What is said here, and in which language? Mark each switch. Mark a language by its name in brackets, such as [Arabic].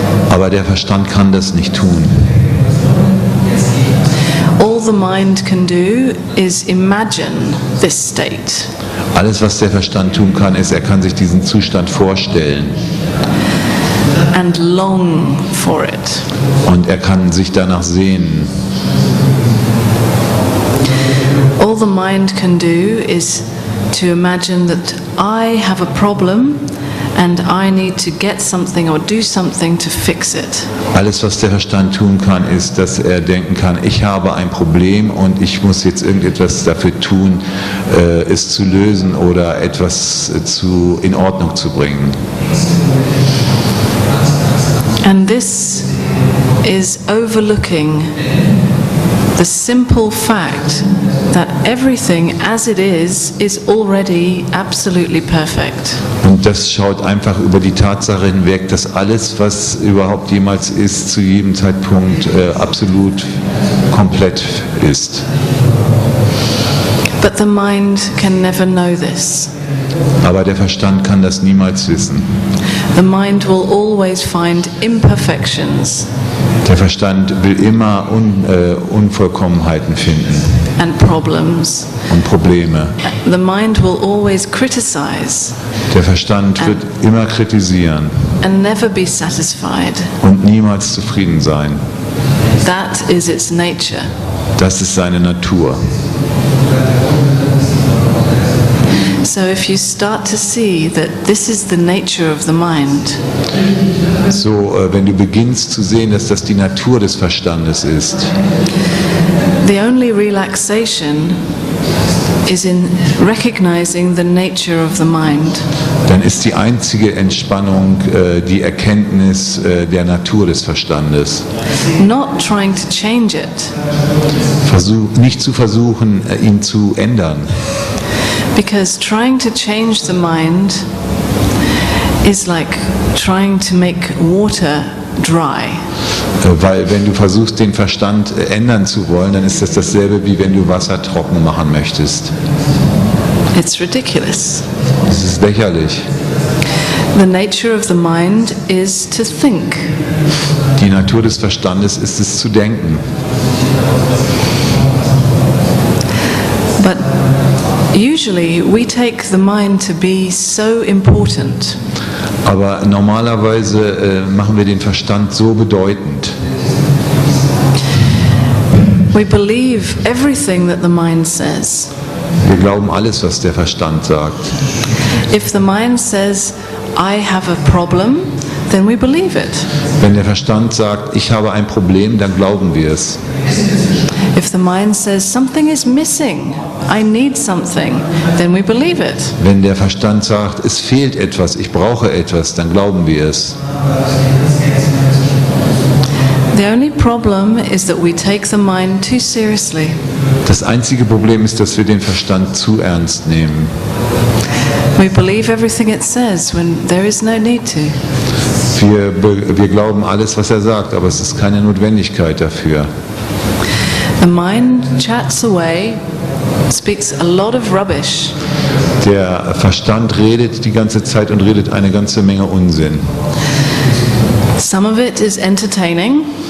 [German] Aber der Verstand kann das nicht tun. [English] All the mind can do is imagine this state. [German] Alles, was der Verstand tun kann, ist, er kann sich diesen Zustand vorstellen. [English] And long for it. [German] Und er kann sich danach sehnen. [English] All the mind can do is to imagine that I have a problem and I need to get something or do something to fix it. [German] Alles, was der Verstand tun kann, ist, dass er denken kann, ich habe ein Problem und ich muss jetzt irgendetwas dafür tun, es zu lösen oder etwas in Ordnung zu bringen. [English] And this is overlooking the simple fact that everything as it is already absolutely perfect. [German] Und das schaut einfach über die Tatsache hinweg, dass alles, was überhaupt jemals ist, zu jedem Zeitpunkt absolut komplett ist. [English] But the mind can never know this. [German] Aber der Verstand kann das niemals wissen. [English] The mind will always find imperfections. [German] Der Verstand will immer Unvollkommenheiten finden. [English] And problems. [German] Und Probleme. [English] The mind will always criticize. [German] Der Verstand wird immer kritisieren. [English] And never be satisfied. [German] Und niemals zufrieden sein. [English] That is its nature. [German] Das ist seine Natur. [English] So if you start to see that this is the nature of the mind, [German] so wenn du beginnst zu sehen, dass das die Natur des Verstandes ist, [English] the only relaxation is in recognizing the nature of the mind. [German] Dann ist die einzige Entspannung die Erkenntnis der Natur des Verstandes. [English] Not trying to change it. [German] Nicht zu versuchen, ihn zu ändern. [English] Because trying to change the mind is like trying to make water dry. [German] Weil wenn du versuchst, den Verstand ändern zu wollen, dann ist das dasselbe, wie wenn du Wasser trocken machen möchtest. [English] It's ridiculous. [German] Das ist lächerlich. [English] The nature of the mind is to think. [German] Die Natur des Verstandes ist es zu denken. [English] But usually we take the mind to be so important. [German] Aber normalerweise machen wir den Verstand so bedeutend. [English] We believe everything that the mind says. [German] Wir glauben alles, was der Verstand sagt. [English] If the mind says, I have a problem, then we believe it. [German] Wenn der Verstand sagt, ich habe ein Problem, dann glauben wir es. [English] If the mind says something is missing, I need something, then we believe it. [German] Wenn der Verstand sagt, es fehlt etwas, ich brauche etwas, dann glauben wir es. [English] The only problem is that we take the mind too seriously. [German] Das einzige Problem ist, dass wir den Verstand zu ernst nehmen. [English] We believe everything it says when there is no need to. [German] Wir glauben alles, was er sagt, aber es ist keine Notwendigkeit dafür. [English] The mind chats away, speaks a lot of rubbish. [German] Der Verstand redet die ganze Zeit und redet eine ganze Menge Unsinn. [English] Some of it is entertaining.